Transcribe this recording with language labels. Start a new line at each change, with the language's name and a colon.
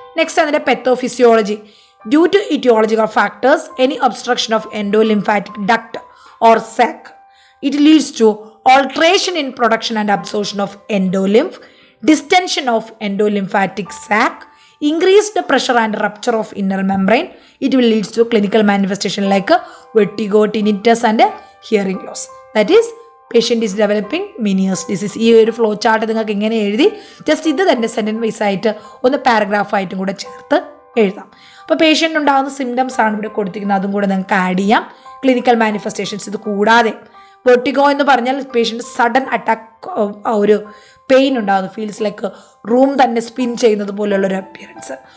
English: next
Malayalam: അതിൻ്റെ
English: Pathophysiology. Due to etiological factors, any obstruction of endolymphatic duct or sac, it leads to alteration in production and absorption of endolymph, distension of endolymphatic sac, increased pressure and rupture of inner membrane. It will lead to clinical manifestation like vertigo, tinnitus and hearing loss. That is, patient is developing Meniere's disease.
Malayalam: ഈ ഒരു flow chart നിങ്ങൾക്ക് ഇങ്ങനെ എഴുതി just ഇത് തന്നെ sentence vice ആയിട്ട് ഒന്ന് പാരഗ്രാഫായിട്ടും കൂടെ ചേർത്ത് എഴുതാം. അപ്പോൾ പേഷ്യൻ്റ് ഉണ്ടാകുന്ന സിംറ്റംസ് ആണ് ഇവിടെ കൊടുത്തിരിക്കുന്നത്, അതും കൂടെ നിങ്ങൾക്ക് ആഡ് ചെയ്യാം. ക്ലിനിക്കൽ മാനിഫെസ്റ്റേഷൻസ് ഇത് കൂടാതെ വെർട്ടിഗോ എന്ന് പറഞ്ഞാൽ പേഷ്യൻ്റ് സഡൻ അറ്റാക്ക്, ഒരു പെയിൻ ഉണ്ടാകുന്നു, ഫീൽസ് ലൈക്ക് റൂം തന്നെ സ്പിൻ ചെയ്യുന്നത് പോലെയുള്ള ഒരു അപ്പിയറൻസ്.